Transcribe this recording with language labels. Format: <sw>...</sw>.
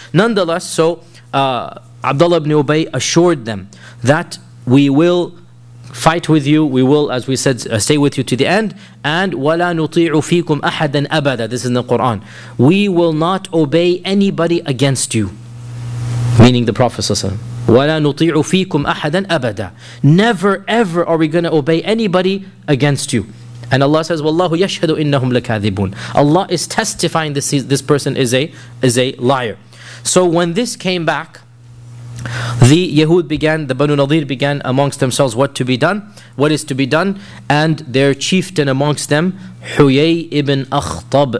<en>Nonetheless, so Abdullah ibn Ubay assured them that we will fight with you, we will, as we said, stay with you to the end, and</en> <ar>وَلَا نُطِيعُ فِيكُمْ أَحَدًا أَبَدًا.</ar> <en>This is in the Quran. We will not obey anybody against you, meaning the Prophet sallallahu alayhi wa sallam.</en> <ar>وَلَا نُطِيعُ فِيكُمْ أَحَدًا أَبَدًا.</ar> <en>Never ever are we going to obey anybody against you. And Allah says,</en> <ar>وَاللَّهُ يَشْهَدُ إِنَّهُمْ لَكَاذِبُونَ.</ar> <en>Allah is testifying this person is a liar. So when this came back, the Yahud began, the Banu Nadir began amongst themselves what to be done, what is to be done, and their chieftain amongst them, Huyay ibn Akhtab.</en>